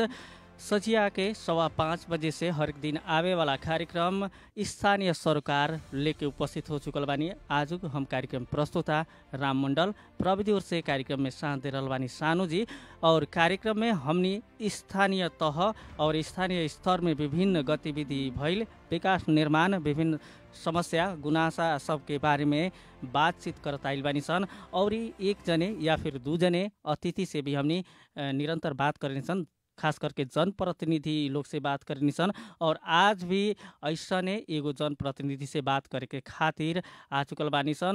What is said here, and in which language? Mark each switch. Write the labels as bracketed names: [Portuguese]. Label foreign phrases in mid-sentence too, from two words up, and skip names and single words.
[Bhojpuri] सजिया के 5:15 बजे से हर दिन आवे वाला कार्यक्रम स्थानीय सरोकार लेके उपस्थित हो चुकल बानी। आज हम कार्यक्रम प्रस्तुता राम मंडल, प्रविधि ओर से कार्यक्रम में साथ दे रहल बानी सानू जी। और कार्यक्रम में हमनी स्थानीय तह और स्थानीय स्तर में विभिन्न गतिविधि भइल विकास निर्माण विभिन्न समस्या गुनासा सबके बारे में बातचीत करत आइल बानी सन। और एक जने या फिर दू जने अतिथि से भी हमनी निरंतर बात करनी सन, खास करके जनप्रतिनिधि लोग से बात करनी सन। और आज भी ऐसा ने एगो जनप्रतिनिधि से बात करे के खातिर आ चुकल बानी सन।